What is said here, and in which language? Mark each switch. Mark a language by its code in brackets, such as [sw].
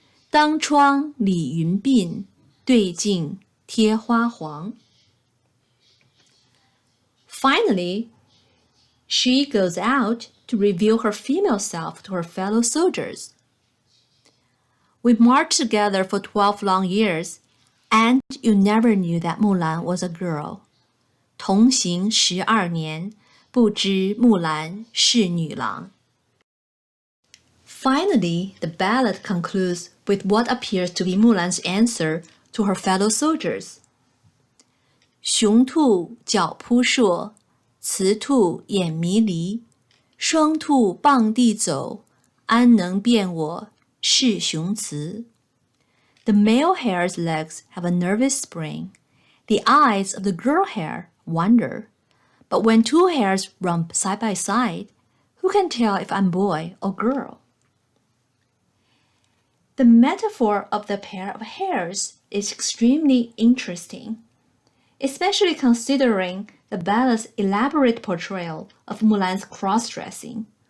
[zh] 当窗理云鬓，对镜贴花黄。 [en] Finally, she goes out to reveal her female self to her fellow soldiers. We marched together for 12 long years, and you never knew that Mulan was a girl. [zh] 同行12年，不知木兰是女郎。 [en] Finally, the ballad concludes with what appears to be Mulan's answer to her fellow soldiers. [zh] 雄兔脚扑朔，雌兔眼迷离。双兔傍地走，安能辨我是雄雌？ [en] The male hare's legs have a nervous spring. The eyes of the girl hare wander. But when two hares run side by side, Who can tell if I'm boy or girl? The metaphor of the pair of hairs is extremely interesting, especially considering the ballad's elaborate portrayal of Mulan's cross-dressing.